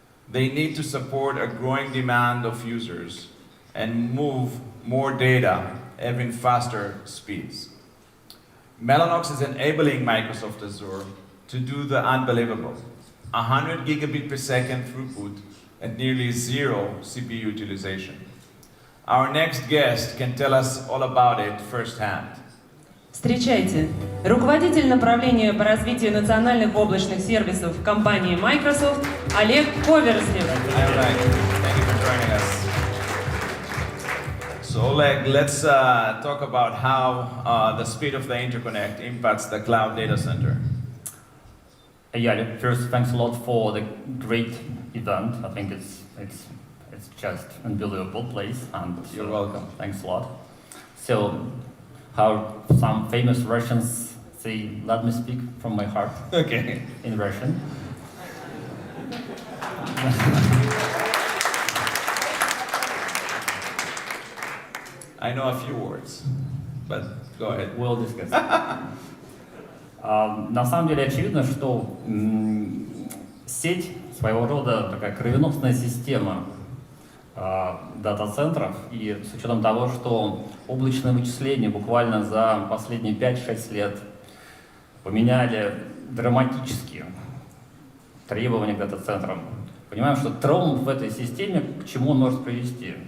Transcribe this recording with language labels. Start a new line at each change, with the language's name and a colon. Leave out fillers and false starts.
English: They need to support a growing demand of users and move more data, having faster speeds. Mellanox is enabling Microsoft Azure to do the unbelievable. 100 gigabit per second throughput at nearly zero CPU utilization. Our next guest can tell us all about it firsthand.
Russian: Встречайте, руководитель направления по развитию национальных облачных сервисов в компании Microsoft Олег Коверзнев.
English: Hi, Oleg. Thank you for joining us. So Oleg, let's talk about how the speed of the interconnect impacts the cloud data center. Yeah, first, thanks a lot for the great event. I think it's just unbelievable place, and You're welcome. Thanks a lot. So, how some famous Russians say, "Let me speak from my heart." Okay. In Russian. I know a few words, but go ahead. We'll discuss.
Russian: На самом деле очевидно, что сеть своего рода такая кровеносная система дата-центров, и с учетом того, что облачные вычисления буквально за последние 5-6 лет поменяли драматически требования к дата-центрам, понимаем, что тромб в этой системе к чему он может привести?